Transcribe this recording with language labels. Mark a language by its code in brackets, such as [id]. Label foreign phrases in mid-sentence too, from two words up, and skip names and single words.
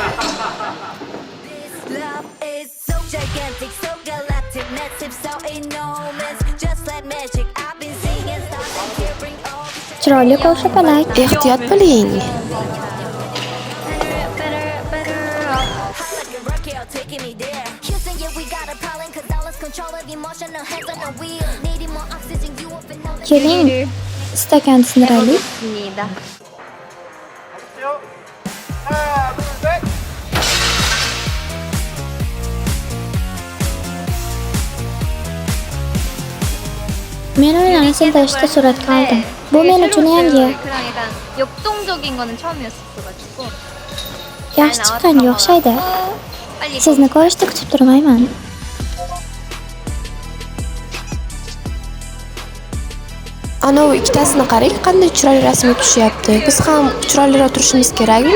[uz] Chiroyli ko'rshapalak. Ehtiyot bo'ling. Keling, stakan sindiraylik. [ko] 하나, 둘, 셋. [uz] Men ularni sindirishda suratga oldim. Bu men uchun yangi. [ko] 그랑이랑 역동적인 거는 처음이었어가지고 [uz] Yaxshi chiqqanga o'xshaydi. [ko] 빨리 [uz] Sizni ko'rishda kutib turmayman. Ana u ikkitasini qarang, qanday chiroyli rasm tushyapti. Biz ham chiroyliroq turishimiz kerakmi?